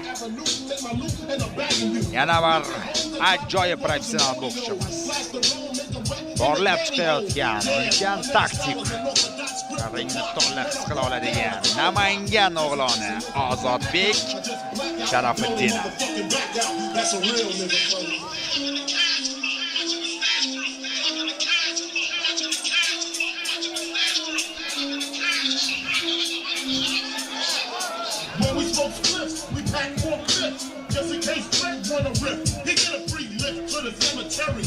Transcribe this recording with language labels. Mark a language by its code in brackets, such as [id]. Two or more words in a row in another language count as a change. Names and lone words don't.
[uz] Yana bir ajoyib professional bokschi. Borlab chiqayotgan, ulkan taktik. Ringni to'liq his qila oladigan Namangan o'g'loni Ozodbek Sharafiddinov. [en] When we smoke spliffs, we pack more clips. Just in case Fred wanna rip, he get a free lift to the cemetery.